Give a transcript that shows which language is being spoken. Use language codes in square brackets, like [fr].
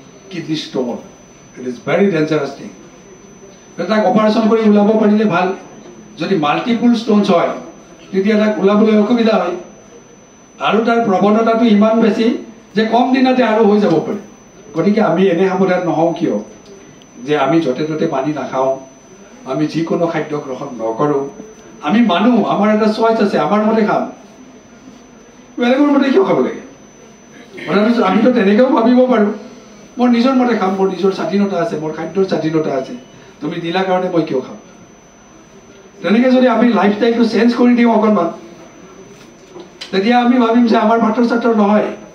[en] kidney stone it is very dangerous thing [as] তাক operation কৰি ওলাব পাৰিলে ভাল যদি মাল্টিপুল ষ্টোনছ হয় তেতিয়া তাক ওলাবলৈ অসুবিধা হয় আৰু তাৰ প্ৰৱণতাটো ইমান বেছি যে কম দিনতে আৰু হৈ যাব পাৰে। গতিকে আমি এনে সাৱধান নহওঁ কিয় যে আমি য'তে ত'তে পানী নাখাওঁ, আমি যিকোনো খাদ্য গ্ৰহণ নকৰোঁ। আমি মানুহ, আমাৰ এটা চইচ আছে, আমাৰ মতে খাম, বেলেগৰ মতে কিয় খাব লাগে? আমিতো তেনেকৈও ভাবিব পাৰোঁ, মোৰ নিজৰ মতে খাম, মোৰ নিজৰ স্বাধীনতা আছে, মোৰ খাদ্যৰ স্বাধীনতা আছে, তুমি দিলা কাৰণে মই কিয় খাম? তেনেকৈ যদি আমি লাইফষ্টাইলটো চেঞ্জ কৰি দিওঁ অকণমান, তেতিয়া আমি ভাবিম যে আমাৰ পাথৰ চাথৰ নহয়।